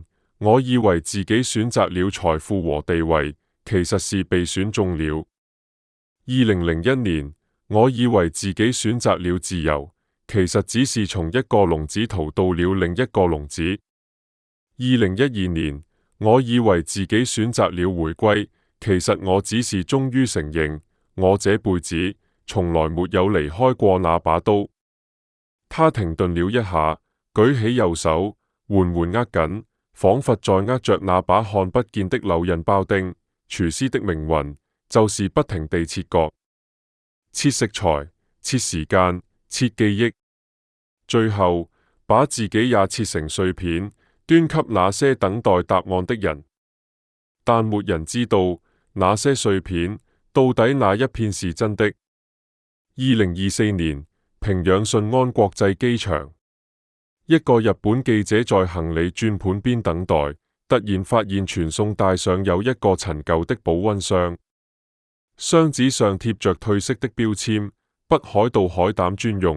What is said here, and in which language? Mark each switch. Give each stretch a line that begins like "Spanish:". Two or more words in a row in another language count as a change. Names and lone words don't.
Chinese: 我以為自己選擇了財富和地位，其實是被選中了。2001年，我以為自己選擇了自由，其實只是從一個籠子逃到了另一個籠子。2012年，我以為自己選擇了回歸，其實我只是終於承認。我這輩子從來沒有離開過那把刀。他停頓了一下，舉起右手，緩緩握緊，仿佛在握着那把看不見的柳刃包丁。廚師的命運就是不停地切割、切食材、切時間、切記憶，最後把自己也切成碎片，端給那些等待答案的人。但沒人知道那些碎片到底哪一片是真的。2024年，平壤順安國際機場，一個日本記者在行李轉盤邊等待，突然發現傳送帶上有一個陳舊的保溫箱，箱子上貼着褪色的標籤，北海道海膽專用。